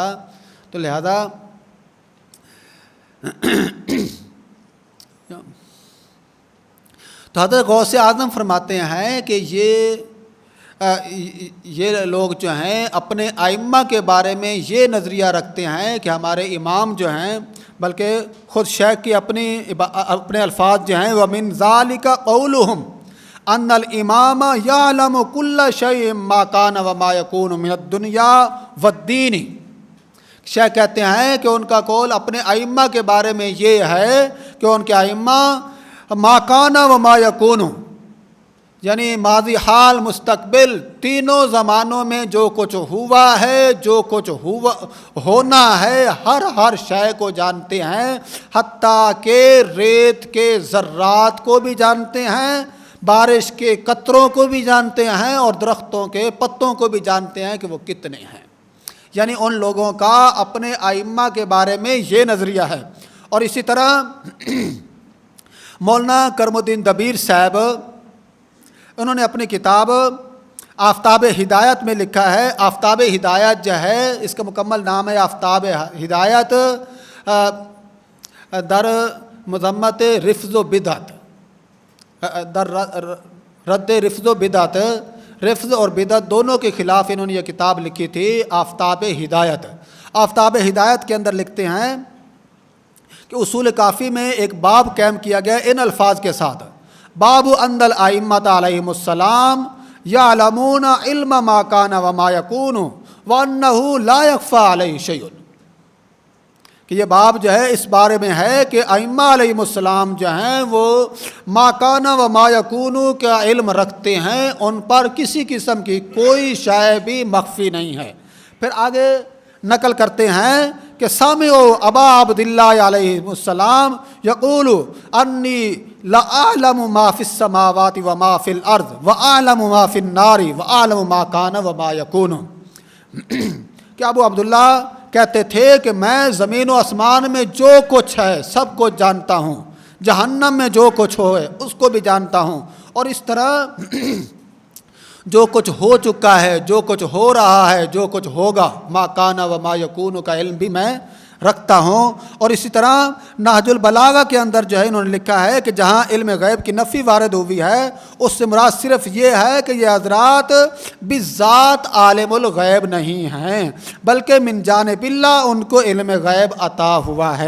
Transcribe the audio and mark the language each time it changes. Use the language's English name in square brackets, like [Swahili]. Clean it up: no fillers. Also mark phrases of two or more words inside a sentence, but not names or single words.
[Urdu] تو لہذا تو حضرت غوث اعظم فرماتے ہیں کہ یہ لوگ جو ہیں اپنے ائمہ کے بارے میں یہ نظریہ رکھتے ہیں کہ ہمارے امام جو ہیں، بلکہ خود شیخ کی اپنے الفاظ جو ہیں [Arabic] وَمِن ذَلِكَ قَوْلُهُمْ أَنَّ الْإِمَامَ يَعْلَمُ كُلَّ شَيْءٍ مَا كَانَ وَمَا يَكُونُ مِنَ الدُّنْيَا وَالدِّينِ۔ [Urdu] شیخ کہتے ہیں کہ ان کا قول اپنے ائمہ کے بارے میں یہ ہے کہ ان کے ائمہ [Arabic] ما کان و ما یکون، [Urdu] یعنی ماضی حال مستقبل تینوں زمانوں میں جو کچھ ہوا ہے، جو کچھ ہونا ہے، ہر شے کو جانتے ہیں، حتیٰ کہ ریت کے ذرات کو بھی جانتے ہیں، بارش کے قطروں کو بھی جانتے ہیں، اور درختوں کے پتوں کو بھی جانتے ہیں کہ وہ کتنے ہیں۔ یعنی ان لوگوں کا اپنے ائمہ کے بارے میں یہ نظریہ ہے۔ اور اسی طرح مولانا کرم الدین دبیر صاحب، انہوں نے اپنی کتاب آفتاب ہدایت میں لکھا ہے، آفتاب ہدایت جو ہے اس کا مکمل نام ہے آفتاب ہدایت در مذمت رفض و بدعت، در رد رفض و بدعت، رفض اور بدعت دونوں کے خلاف انہوں نے یہ کتاب لکھی تھی آفتاب ہدایت۔ آفتاب ہدایت کے اندر لکھتے ہیں کہ اصول کافی میں ایک باب قائم کیا گیا ان الفاظ کے ساتھ، [Arabic] باب ان الائمۃ علیہم السلام یعلمون علم ما کان وما یکون وانہ لا یخفی علیہ شیء، [Urdu] کہ یہ باب جو ہے اس بارے میں ہے کہ ائمہ [Arabic] علیہم السلام [Urdu] جو ہیں وہ [Arabic] ما کان و ما یکون [Urdu] کا علم رکھتے ہیں، ان پر کسی قسم کی کوئی شے بھی مخفی نہیں ہے۔ پھر آگے نقل کرتے ہیں کہ [Arabic] سامعوا ابا عبداللہ علیہ السلام یقول انی لأعلم ما فی السماوات وما فی الارض واعلم ما فی النار واعلم ما کان وما یکون، [Urdu] کہ ابو عبداللہ کہتے تھے کہ میں زمین و آسمان میں جو کچھ ہے سب کچھ جانتا ہوں، جہنم میں جو کچھ ہو اس کو بھی جانتا ہوں، اور اس طرح جو کچھ ہو چکا ہے، جو کچھ ہو رہا ہے، جو کچھ ہوگا، [Arabic] ما کان و ما یکون [Urdu] کا علم بھی میں رکھتا ہوں۔ اور اسی طرح نہج البلاغہ کے اندر جو ہے انہوں نے لکھا ہے کہ جہاں علم غیب کی نفی وارد ہوئی ہے اس سے مراد صرف یہ ہے کہ یہ حضرات بذات عالم الغیب نہیں ہیں، بلکہ من جانب اللہ ان کو علم غیب عطا ہوا ہے۔